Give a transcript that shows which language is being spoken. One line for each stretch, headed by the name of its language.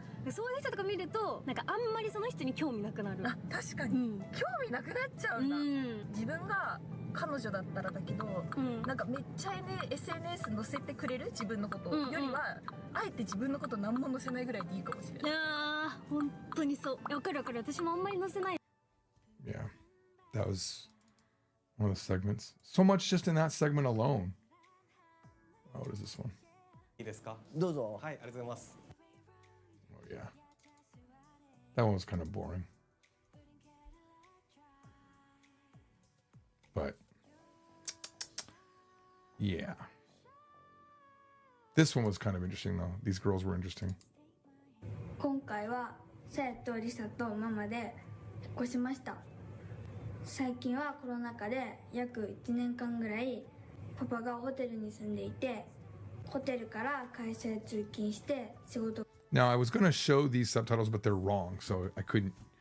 Japanese: でそういう人とか見るとなんかあんまりその人に興味なくなる。あ、確かに。興味なくなっちゃうんだ。自分が彼女だったらだけど、なんかめっちゃSNS 載せてくれる自分のことよりは、あえて自分のこと何も載せないぐらいでいいかもしれない。ああ、本当にそう。わかるわかる。私もあんまり載せない。
English: Yeah, that was one of the segments. So much just in that segment alone. Oh, what is this one?
Japanese: いいですか？どうぞ。はい、ありがとうございます。
English: Oh yeah, that one was kind of boring. But yeah, this one was kind of interesting though. These girls were interesting.
Japanese: 今回はさやとりさとママで引っ越しました。最近はコロナ禍で約1年間ぐらいパパがホテルに住んでいて、ホテルから会社へ通勤して仕事。
English: Now I was going to show these subtitles, but they're wrong, so I couldn't.